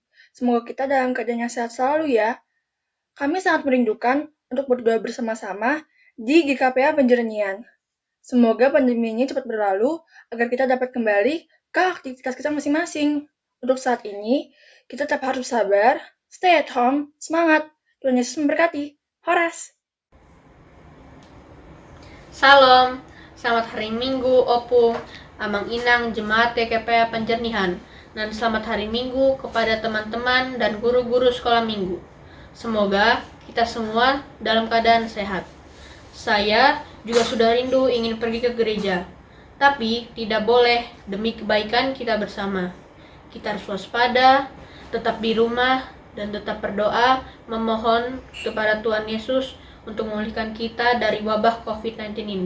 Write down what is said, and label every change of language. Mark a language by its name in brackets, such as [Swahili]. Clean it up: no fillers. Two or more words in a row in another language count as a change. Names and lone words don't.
[Indonesian] Semoga kita dalam keadaan yang sehat selalu ya. Kami sangat merindukan untuk berdoa bersama-sama di GKPA Penjernihan. Semoga pandemi ini cepat berlalu agar kita dapat kembali ke aktivitas kita masing-masing. Untuk saat ini, kita tetap harus sabar, [English] stay at home, [Indonesian] semangat. Tuhan Yesus memberkati. Horas. Salam, selamat hari Minggu, Opung, Amang Inang, Jemaat GKPA Penjernihan, dan selamat hari Minggu kepada teman-teman dan guru-guru sekolah minggu. Semoga kita semua dalam keadaan sehat. Saya juga sudah rindu ingin pergi ke gereja, tapi tidak boleh demi kebaikan kita bersama. Kita harus waspada, tetap di rumah, dan tetap berdoa memohon kepada Tuhan Yesus untuk memulihkan kita dari wabah COVID-19 ini.